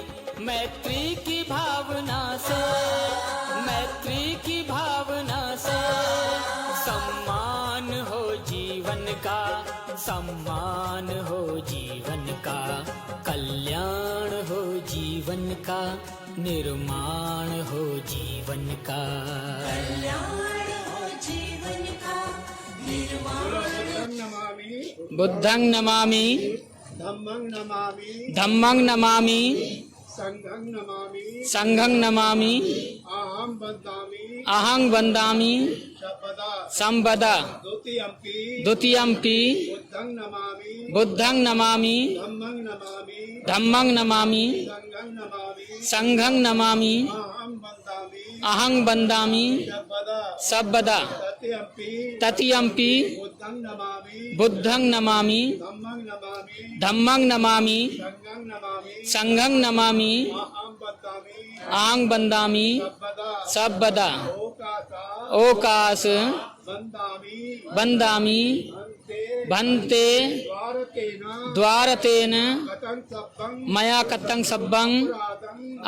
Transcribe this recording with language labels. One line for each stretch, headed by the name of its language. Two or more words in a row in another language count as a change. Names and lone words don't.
Hindi: मैत्री की भावना से, मैत्री की भावना से, सम्मान हो जीवन का, सम्मान हो जीवन का। कल्याण हो जीवन का, निर्माण हो जीवन का। कल्याण हो जीवन का, निर्माण।
Pali: बुद्धं नमामि, धम्मं नमामि, धम्मं नमामि, संघं नमामि, संघं नमामि, अहं वदामि, अहं वन्दामि शपदा संवदा। द्वितीयम्पि, द्वितीयम्पि बुद्धं नमामि, बुद्धं नमामि, धम्मं नमामि, धम्मं नमामि, संघं नमामि, संघं नमामि, अहं वदामि, अहं वन्दामि शपदा सर्वदा। तृतीयम्पि, तृतीयम्पि बुद्धं नमामि, बुद्धं नमामि, धम्मं नमामि, धम्मं नमामि, संघं नमामि, संघं नमामि, अहं वदामि, अहं वन्दामि शपदा सर्वदा। ओकासा ओकास वन्दामि, वन्दामि अन्ते भन्ते द्वारकेन द्वारतेन कथं सप्तं मया कतं सब्बं अपराधं